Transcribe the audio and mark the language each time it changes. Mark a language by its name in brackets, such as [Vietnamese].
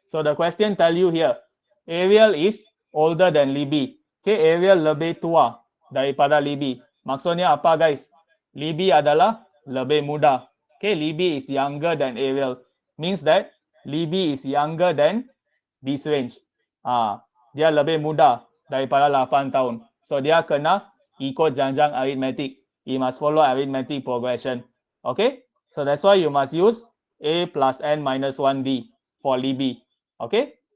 [English] So the question tell you here, Ariel is older than Libby. [Malay] Okay, Ariel lebih tua daripada Libby. Maksudnya apa guys? Libby adalah lebih muda. [English] Okay, Libby is younger than Ariel. Means that Libby is younger than this range. [Malay] Dia lebih muda daripada 8 tahun. So dia kena ikut janjang arithmetic. [English] You must follow arithmetic progression. Okay? So that's why you must use A plus N minus 1D for Libby. Okay?